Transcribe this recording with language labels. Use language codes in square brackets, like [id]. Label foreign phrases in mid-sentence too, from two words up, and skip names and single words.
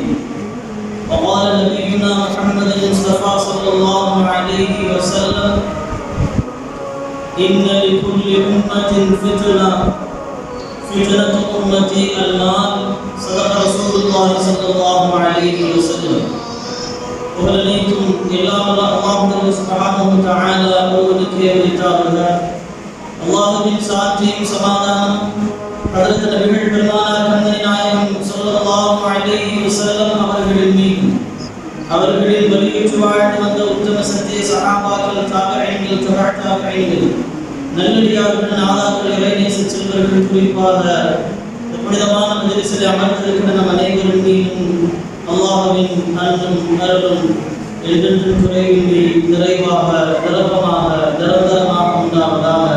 [ar] وقال نبينا محمد المصطفى صلى الله عليه وسلم: إن لكل أمة فتنة أمتي المال. صدق رسول الله صلى الله عليه وسلم. [ta] புகழனைத்தும் எல்லாம் அல்லாஹ் [ar] سبحانه وتعالى [ta] ஒருவனுக்கே உரித்தாகுக. அல்லாஹ்வின் சாந்தியும் சமாதானம் ஹஜ்ரத் நபிகள் பெருமானார் கண்மணி நாயகம் [ar] صلى الله عليه [ta] வஸல்லம் அவர்களின் மீதும், அவர்களின் வழியேற்று வாழ்ந்து வந்த உத்தம சத்திய சஹாபாக்கள், தாபிஈன்கள், தபஅ தாபிஈன்கள், நல்லடியார்கள், நாதாக்கள், இறைநேச செல்வர்கள், குறிப்பாக புனிதமான மஜ்லிஸில் அமர்ந்திருக்கிற நம் அனைவரும் மீதும் அல்லாஹ்வின் அன்பும் அருளும் என்றென்றும் குறைவின்றி நிறைவாக நிரப்பமாக நிரந்தரமாக உண்டாவதாக.